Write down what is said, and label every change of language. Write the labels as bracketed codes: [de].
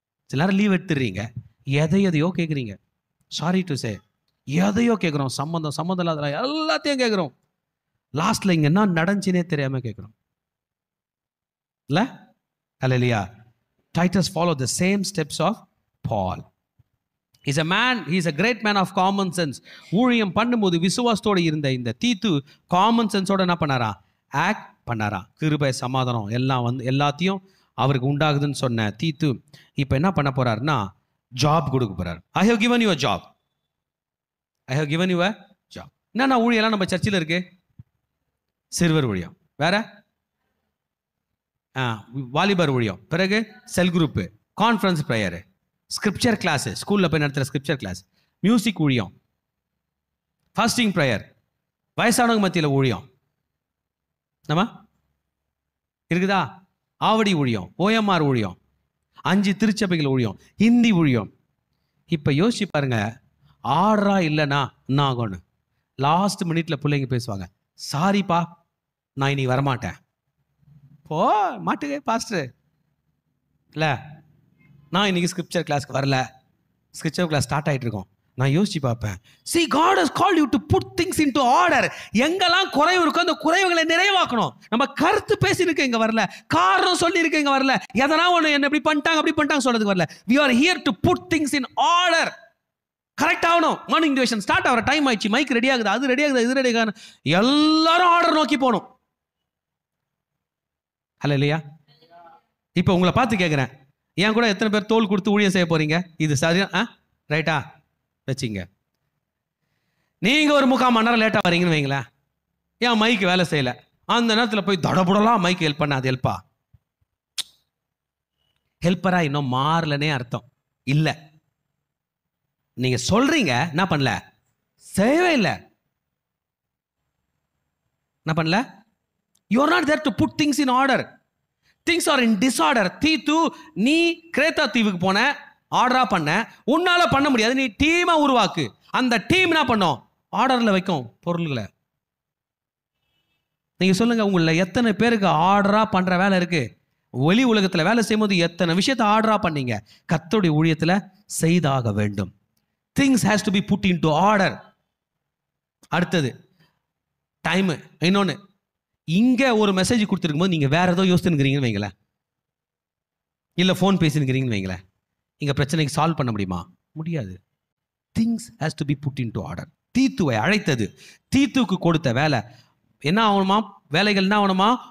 [ta] சிலர் லீவ் எடுத்துடுறீங்க, எதையோ கேட்குறீங்க. [en] sorry to say, [ta] எதையோ கேட்குறோம், சம்மந்தம் இல்லாத எல்லாத்தையும் கேட்குறோம். லாஸ்ட்டில் இங்கே என்ன நடந்துச்சுனே தெரியாமல் கேட்குறோம் இல்லை? [en] அல்லேலூயா. Titus followed the same steps of Paul. He's a man, he's a great man of common sense. [ta] ஊழியம் பண்ணும்போது விசுவாசத்தோடு இருந்த இந்த தீத்து காமன் சென்ஸோட என்ன பண்ணாரா? ஆக்ட் பண்ணாரா? கிருபை, சமாதானம் எல்லாம் எல்லாத்தையும் அவருக்கு உண்டாகுதுன்னு சொன்ன தீத்து இப்போ என்ன பண்ண போறாருன்னா ஜாப் கொடுக்க போறாரு. [en] I have given you a job. I have given you a job. [ta] என்னன்னா ஊழியெல்லாம் நம்ம சர்ச்சில் இருக்கு. சிறுவர் ஊழியம், வேற வாலிபர் ஊழியம், பிறகு செல் group, conference prayer, scripture class, ஸ்கூலில் போய் நடத்துகிற ஸ்கிரிப்சர் கிளாஸ், மியூசிக் ஊழியம், ஃபாஸ்டிங் ப்ரேயர், வயசானவங்க மத்தியில் ஊழியம் நம்ம இருக்குதா? ஆவடி ஊழியம், OMR ஊழியம், 5 திருச்சபைகள் ஊழியம், ஹிந்தி ஊழியம். இப்போ யோசிச்சு பாருங்க, ஆர்டரா இல்லைன்னா என்ன ஆகும்னு. லாஸ்ட் மினிட்ல பிள்ளைங்க பேசுவாங்க, சாரிப்பா நான் இன்னைக்கு வரமாட்டேன். போ மாட்டுங்க பாஸ்டர், இல்லை நான் இன்னைக்கு ஸ்கிரிப்சர் கிளாஸ்க்கு வரல, ஸ்கிரிப்சர் கிளாஸ் ஸ்டார்ட் ஆகிட்டு இருக்கோம். நான் யோசிச்சு பார்ப்பேன், [en] see God has called you to put things into order. [ta] எங்கெல்லாம் குறைவு இருக்கோ அந்த குறைவுகளை நிறைவாக்கணும். நம்ம கருத்து பேசியிருக்க இங்கே வரல, காரணம் சொல்லியிருக்க இங்கே வரல, எதனா ஒன்று என்ன இப்படி பண்ணிட்டாங்க அப்படி பண்ணிட்டாங்க சொல்றதுக்கு வரல. [en] we are here to put things in order. [ta] Correct ஆகணும். மார்னிங் டியூஷன் ஸ்டார்ட் ஆகிற டைம் ஆயிடுச்சு, மைக் ரெடி ஆகுது, அது ரெடி ஆகுது, இது ரெடி ஆகுது, எல்லாரும் ஆர்டர் நோக்கி போகணும். அல்லேலூயா. இப்போ உங்களை பார்த்து கேட்குறேன், ஏன் கூட எத்தனை பேர் தோல் கொடுத்து ஊழியம் செய்ய போறீங்க? இது சரியா? ரைட்டா வச்சிங்க. நீங்கள் ஒரு 3/4 மணி நேரம் லேட்டாக வரீங்கன்னு வைங்களேன், ஏன் மைக்கு வேலை செய்யலை, அந்த நேரத்தில் போய் தடபுடலாம் மைக்கு ஹெல்ப் பண்ண, அது ஹெல்ப்பா? ஹெல்ப்பரா இன்னும் மாறலனே அர்த்தம் இல்லை. நீங்கள் சொல்கிறீங்க, என்ன பண்ணல, செய்யவே இல்லை. என்ன பண்ணல? [en] You are not there to put things in order. Things are in disorder. [ta] தீத்து, நீ கிரேத்தா தீவுக்கு போன, ஆர்டரா பண்ண, உன்னால பண்ண முடியாது, நீ டீமா உருவாக்கு. அந்த டீம் என்ன பண்ணும்? ஆர்டர்ல வைக்கும் பொருள்களை. நீங்க சொல்லுங்க, உங்கள எத்தனை பேருக்கு ஆர்டரா பண்ற வேலை இருக்கு? வெளி உலகத்துல வேலை செய்யும்போது எத்தனை விஷயத்தை ஆர்டரா பண்ணீங்க? கர்த்தருடைய ஊழியத்துல செய்தாக வேண்டும். [en] Things has to be put into order. [ta] அடுத்தது டைம். இன்னொன்னு, இங்க ஒரு மெசேஜ் கொடுத்துருக்கும் போது நீங்க வேற ஏதோ யோசிச்சுங்கிறீங்கன்னு வைங்களேன், இல்ல போன் பேசினுக்கிறீங்கன்னு வைங்களேன், இங்க பிரச்சனைக்கு சால்வ் பண்ண முடியுமா? முடியாது. [en] Things has to be put into order. [ta] தீத்துவை அழைத்தது, தீத்துக்கு கொடுத்த வேலை என்ன ஆகணுமா? வேலைகள் என்ன ஆகணுமா?